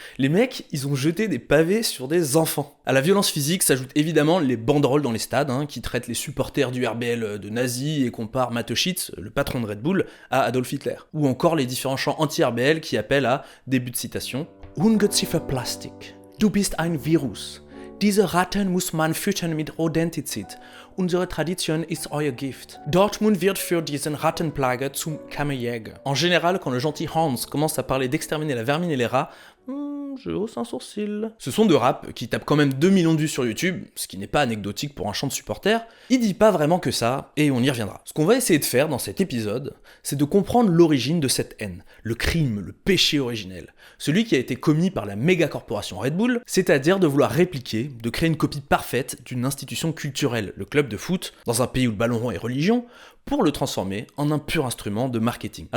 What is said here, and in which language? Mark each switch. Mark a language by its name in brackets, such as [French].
[French] Les mecs, ils ont jeté des pavés sur des enfants. À la violence physique s'ajoutent évidemment les banderoles dans les stades, qui traitent les supporters du RBL de nazis et comparent Mateschitz, le patron de Red Bull, à Adolf Hitler. Ou encore les différents chants anti-RBL qui appellent à, début de citation, [German] Ungeziefer Plastik, du bist ein Virus. Diese Ratten muss man füttern mit Rodentizid. Unsere Tradition ist euer Gift. Dortmund wird für diesen Rattenplage zum Kammerjäger. [French] En général, quand le gentil Hans commence à parler d'exterminer la vermine et les rats, je hausse un sourcil. Ce son de rap, qui tape quand même 2 millions de vues sur YouTube, ce qui n'est pas anecdotique pour un chant de supporter, il dit pas vraiment que ça, et on y reviendra. Ce qu'on va essayer de faire dans cet épisode, c'est de comprendre l'origine de cette haine, le crime, le péché originel, celui qui a été commis par la méga corporation Red Bull, c'est-à-dire de vouloir répliquer, de créer une copie parfaite d'une institution culturelle, le club de foot, dans un pays où le ballon rond est religion, pour le transformer en un pur instrument de marketing.